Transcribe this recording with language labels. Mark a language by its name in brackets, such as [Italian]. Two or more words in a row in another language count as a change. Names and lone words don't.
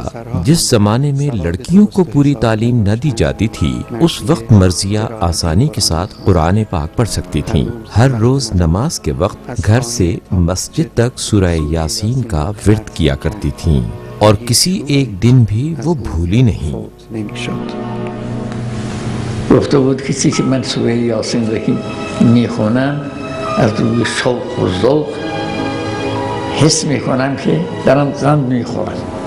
[Urdu] جس زمانے میں لڑکیوں کو پوری تعلیم نہ دی جاتی تھی، اس وقت مرضیہ آسانی کے ساتھ قرآن پاک پڑھ سکتی تھیں۔ ہر روز نماز کے وقت گھر سے مسجد تک سورہ یاسین کا ورد کیا کرتی تھیں اور کسی ایک دن بھی وہ بھولی نہیں۔ [Persian] گفته بود کسی که من سوره یاسین رو میخونم از روی شوق و ذوق حس میکنم که دارم قند میخورم.